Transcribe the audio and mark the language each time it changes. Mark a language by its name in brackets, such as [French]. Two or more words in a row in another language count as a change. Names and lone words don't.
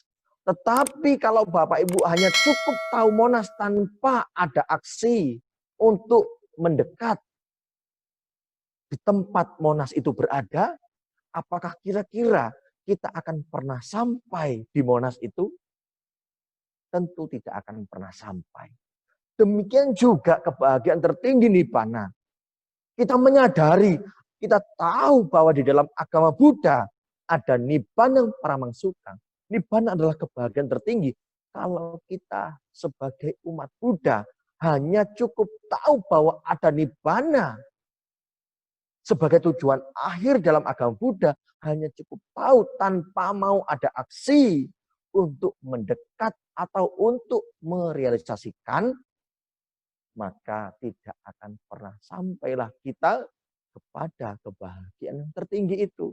[Indonesian] Tetapi kalau Bapak Ibu hanya cukup tahu Monas tanpa ada aksi untuk mendekat di tempat Monas itu berada, apakah kira-kira kita akan pernah sampai di Monas itu? Tentu tidak akan pernah sampai. Demikian juga kebahagiaan tertinggi nibbana. Kita menyadari, kita tahu bahwa di dalam agama Buddha ada [Pali] nibbana paramangsuka. [Indonesian] Nibbana adalah kebahagiaan tertinggi. Kalau kita sebagai umat Buddha hanya cukup tahu bahwa ada nibbana sebagai tujuan akhir dalam agama Buddha, hanya cukup tahu tanpa mau ada aksi untuk mendekat atau untuk merealisasikan, maka tidak akan pernah sampailah kita kepada kebahagiaan yang tertinggi itu.